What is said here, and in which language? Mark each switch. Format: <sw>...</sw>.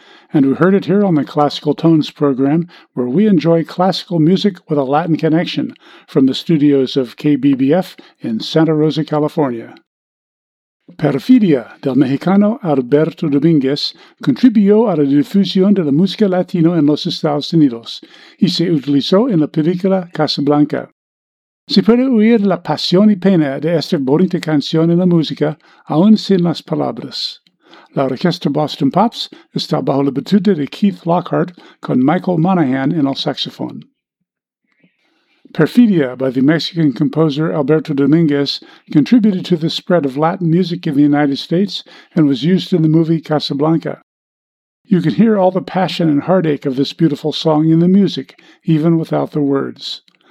<en>And we heard it here on the Classical Tones program, where we enjoy classical music with a Latin connection, from the studios of KBBF in Santa Rosa, California.</en> <es>Perfidia, del mexicano Alberto Domínguez, contribuyó a la difusión de la música latino en los Estados Unidos, y se utilizó en la película Casablanca. Se puede oír la pasión y pena de esta bonita canción en la música, aún sin las palabras. La Orquesta Boston Pops está bajo la batuta de Keith Lockhart con Michael Monahan en el saxophone.</es> <en>Perfidia by the Mexican composer Alberto Domínguez contributed to the spread of Latin music in the United States and was used in the movie Casablanca. You can hear all the passion and heartache of this beautiful song in the music, even without the words.</en>